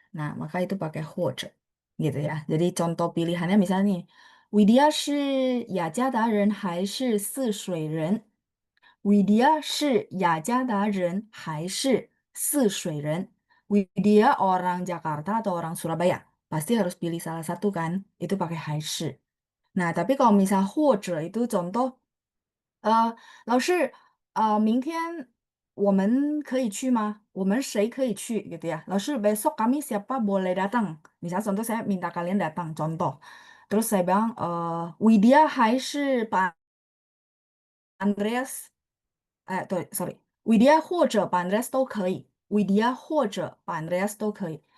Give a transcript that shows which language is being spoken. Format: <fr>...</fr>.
<id>Nah, maka itu pakai 或者, gitu ya. Jadi contoh pilihannya misalnya nih, Widya</id> <zh>是雅加达人还是泗水人？Widya 是雅加达人还是泗水人？</zh> <id>Widya orang Jakarta atau orang Surabaya? Pasti harus pilih salah satu kan? Itu pakai 还是. Nah, tapi kalau misal</id> <zh>或者</zh> <id>itu contoh,</id> <zh>老师明天我们可以去吗？我们谁可以去</zh> <id>gitu ya. 老师 besok kami siapa boleh datang? Misal contoh saya minta kalian datang, contoh. Terus saya bilang,</id> <zh>Widya 还是 Pak Andreas 对，sorry, Widya 或者 Pak Andreas 都可以，Widya 或者 Pak Andreas 都可以.</zh>